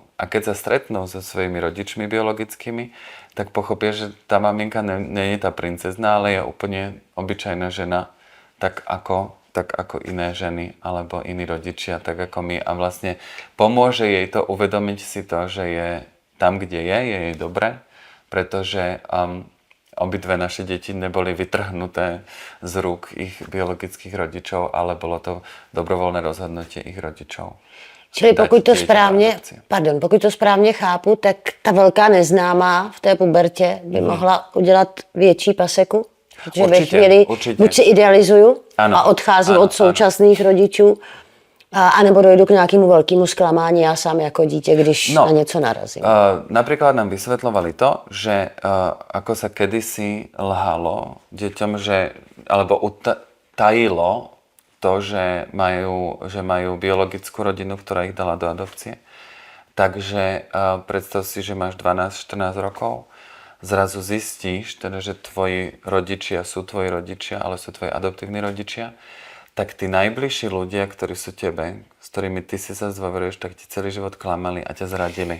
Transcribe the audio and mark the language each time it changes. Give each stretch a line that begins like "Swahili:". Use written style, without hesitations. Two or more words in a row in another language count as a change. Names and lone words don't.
Slovak: A keď sa stretnú so svojimi rodičmi biologickými, tak pochopia, že tá maminka nie je tá princezná, ale je úplne obyčajná žena, tak ako iné ženy, alebo iní rodičia, tak ako my. A vlastne pomôže jej to uvedomiť si to, že je tam, kde je jej dobre, pretože obidve naše deti neboli vytrhnuté z rúk ich biologických rodičov, ale bolo to dobrovoľné rozhodnutie ich rodičov.
Czech: Čili pokud to správně chápu, tak ta velká neznámá v té pubertě by mohla udělat větší paseku? Protože ve chvíli buď si idealizuju a odcházím od současných rodičů, anebo dojdu k nějakému velkému zklamání já sám jako dítě, když na něco narazím.
Slovak: Napríklad nám vysvetľovali to, že ako sa kedysi lhalo deťom, alebo utajilo to, že majú biologickú rodinu, ktorá ich dala do adopcie. Takže predstav si, že máš 12-14 rokov, zrazu zistíš, teda, že tvoji rodičia sú tvoji rodičia, ale sú tvoji adoptívni rodičia, tak tí najbližší ľudia, ktorí sú tebe, s ktorými ty si sa zdôveruješ, tak ti celý život klamali a ťa zradili.